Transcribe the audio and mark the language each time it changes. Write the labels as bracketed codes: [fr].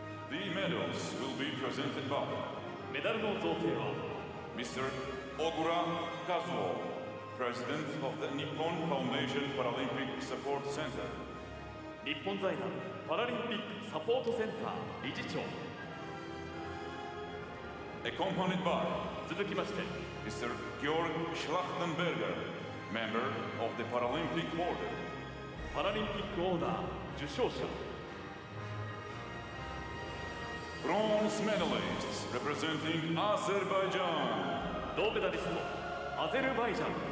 [en] The medals will be presented by [ja] メダルの贈呈は [en] Mr. Ogura Kazuo, President of the Nippon Foundation Paralympic Support Center. [ja] 日本財団パラリンピックサポートセンター理事長 [en] Accompanied by [ja] 続きまして [en] Mr. Georg Schlachtenberger, member of the Paralympic Order. [ja] パラリンピックオーダー受賞者 [en] Bronze medalists representing Azerbaijan. [ja] 銅メダリストアゼルバイジャン